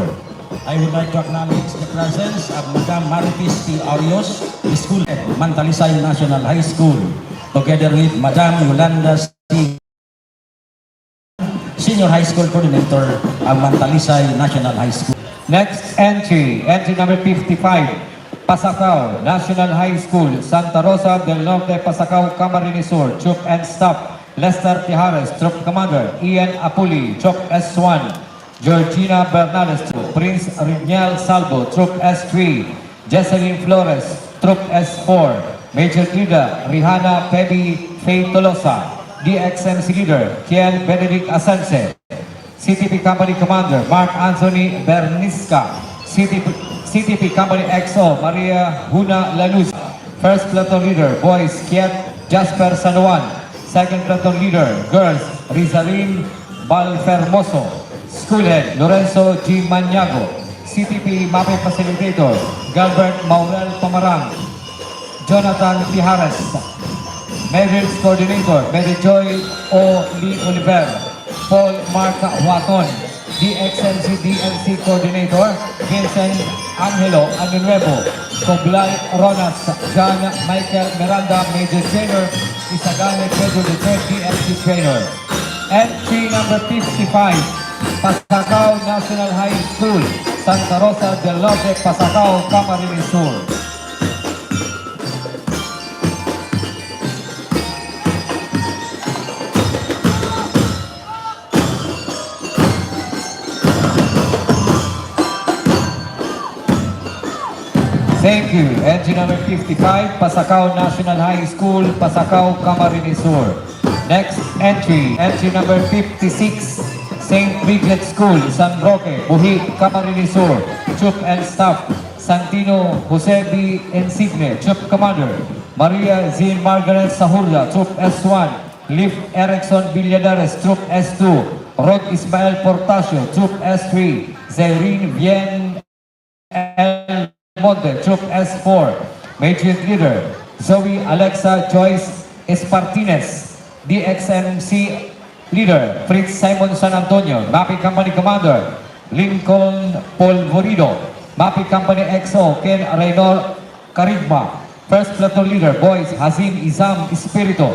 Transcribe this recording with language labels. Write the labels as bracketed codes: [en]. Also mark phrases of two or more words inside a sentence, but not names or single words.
[en] I would like to acknowledge the presence of Madam Maritis T. Arios, School Head, Mantalisay National High School, together with Madam Yolanda C. Senior High School Coordinator of Mantalisay National High School. Next entry, entry number 55, Pasacao National High School, Santa Rosa del Norte, Pasacao, Camarines Sur. Troop and Staff, Lester Tijares, Troop Commander, Ian Apuli, Troop S1, Georgina Bernales, Prince Rignal Salvo, Troop S3, Jesseline Flores, Troop S4, Major Leader, Rihanna Pebi Faye Tolosa, DXMC Leader, Kiel Benedict Asense, CTP Company Commander, Mark Anthony Bernisca, CTP Company XO, Maria Huna Lanuz, First Platoon Leader, Boys, Kiet Jasper San Juan, Second Platoon Leader, Girls, Rizalin Balfermoso, School Head, Lorenzo G. Maniago, CTP MAPI Facilitator, Gilbert Maurel Tomarang, Jonathan Tijares, Majors Coordinator, Mary Joy O. Lee Oliver, Paul Marca Huaton, DXMC DLC Coordinator, Vincent Angelo Anunuevo, Coblay Ronas, John Michael Miranda, Major Trainer, Isagane Pedro de DLC Trainer. Entry number 55, Pasacao National High School, Santa Rosa del Norte, Pasacao, Camarines Sur. Thank you. Entry number 55, Pasacao National High School, Pasacao, Camarines Sur. Next entry, entry number 56, St. Bridget School, San Roque, Buhi, Camarines Sur. Troop and Staff, Santino Jose B. Insigne, Troop Commander. Maria Zin Margaret Sahurla, Troop S1. Liv Erickson Villadares, Troop S2. Rod Ismael Portasio, Troop S3. Zairine Bien L. Monte, Troop S4. Major Leader, Zoe Alexa Joyce Espartines. DXMC Leader, Fritz Simon San Antonio. Mapping Company Commander, Lincoln Polvorido. Mapping Company XO, Ken Reynor Carigma. First Platoon Leader, Boys, Hazim Izam Espirito.